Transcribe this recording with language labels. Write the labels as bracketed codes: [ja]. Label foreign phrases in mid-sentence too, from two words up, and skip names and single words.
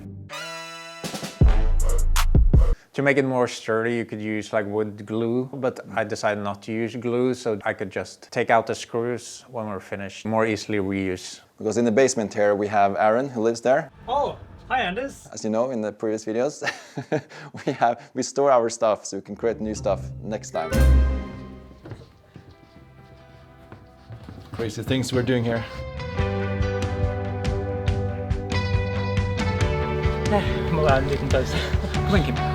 [en] To make it more sturdy, you could use like wood glue, but I decided not to use glue, so I could just take out the screws when we're finished, more easily reuse. Because in the basement here, we have Aaron, who lives there. Oh! Hi, Anders. As you know, in the previous videos, we store our stuff so we can create new stuff next time. Crazy things we're doing here. [no] Må være en liten pause. Kom igjen, Kim.